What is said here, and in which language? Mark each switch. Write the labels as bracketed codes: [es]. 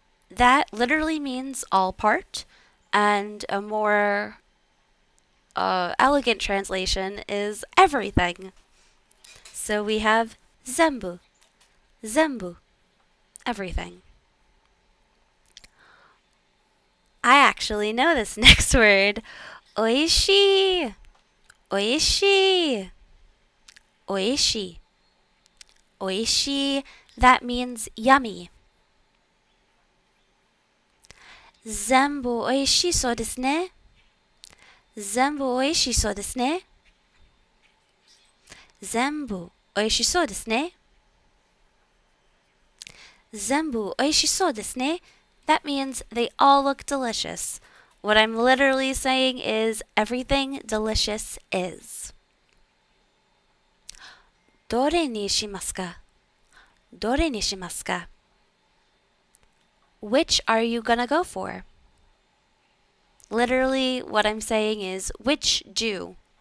[en] That literally means all part, and a more elegant translation is everything. So we have 全部、全部, everything. I actually know this next word. [ja] おいしい、おいしい、おいしい, おいしい. [en] That means yummy. [ja] 全部おいしそうですね。全部おいしそうですね。全部おいしそうですね。全部おいしそうですね. [en] That means they all look delicious. What I'm literally saying is everything delicious is. [ja] どれにしますか？どれにしますか？ [en] Which are you gonna go for? Literally, what I'm saying is which do.